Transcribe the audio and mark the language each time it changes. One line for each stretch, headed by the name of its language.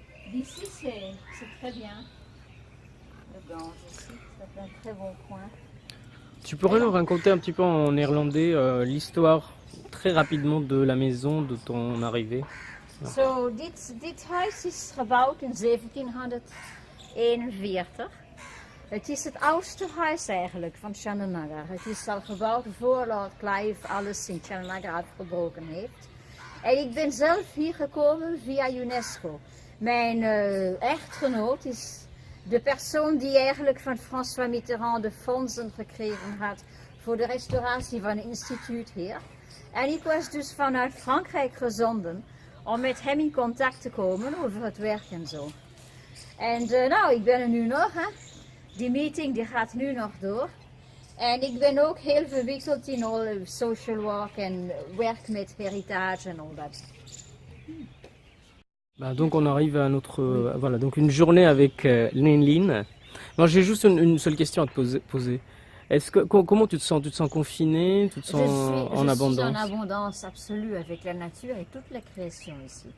French: d'ici, c'est très bien. Le Gange ici, c'est un très bon coin. Tu pourrais nous raconter un petit peu en néerlandais l'histoire très rapidement de la maison, de ton arrivée?
Dutch: Zo, dit huis is gebouwd in 1741. Het is het oudste huis eigenlijk van Chananagar. Het is al gebouwd voor Lord Clive alles in Chananagar afgebroken heeft. En ik ben zelf hier gekomen via UNESCO. Mijn echtgenoot is de persoon die eigenlijk van François Mitterrand de fondsen gekregen had voor de restauratie van het instituut hier. En ik was dus vanuit Frankrijk gezonden om met hem in contact te komen over het werk en zo. En nou, ik ben er nu nog, hè. Die meeting die gaat nu nog door. En ik ben ook heel verwikkeld in al social work en werk met heritage en al dat.
French: Bah, donc on arrive à notre voilà, donc une journée avec Néline. Moi j'ai juste une seule question à te poser. Est-ce que comment tu te sens? Tu te sens confiné? Tu te sens en abondance? Je suis en abondance absolue avec la nature et toute la création ici.